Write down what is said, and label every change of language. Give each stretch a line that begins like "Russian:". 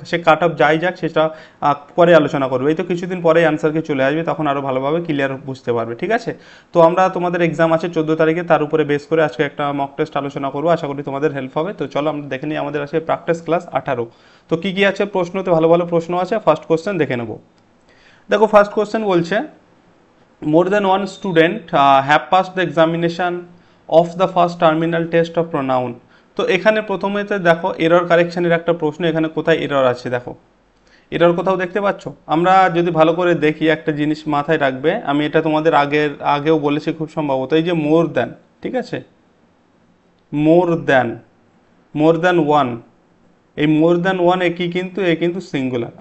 Bangla: সে cut off যাই যাক সেটা পরে আলোচনা করবে। এই তো কিছুদিন পরেই অ্যান্সার কি চলে আসবে, তখন আরও ভালোভাবে ক্লিয়ার বুঝতে পারবে, ঠিক আছে। তো আমরা তোমাদের এক্সাম আছে 14 তারিখে, তার উপরে বেস করে আজকে একটা মক টেস্ট আলোচনা করবো, আশা করি তোমাদের হেল্প হবে। তো চলো আমরা দেখে নিই আমাদের আজকে প্র্যাকটিস ক্লাস 18। তো কি কি আছে প্রশ্নতে, ভালো ভালো প্রশ্ন আছে। ফার্স্ট কোশ্চেন দেখে নেবো। দেখো ফার্স্ট কোশ্চেন বলছে,
English: more than one student have passed the examination of the first terminal test of pronoun।
Bangla: তো এখানে প্রথমেতে দেখো এরর কারেকশনের একটা প্রশ্ন, এখানে কোথায় এরর আছে দেখো, এরর কোথাও দেখতে পাচ্ছ? আমরা যদি ভালো করে দেখি একটা জিনিস মাথায় রাখবে, আমি এটা তোমাদের আগেও বলেছি খুব সম্ভবত, এই যে মোর দ্যান, ঠিক আছে, more than, more than one, এই মোর দ্যান ওয়ান এ কিন্তু সিঙ্গুলার।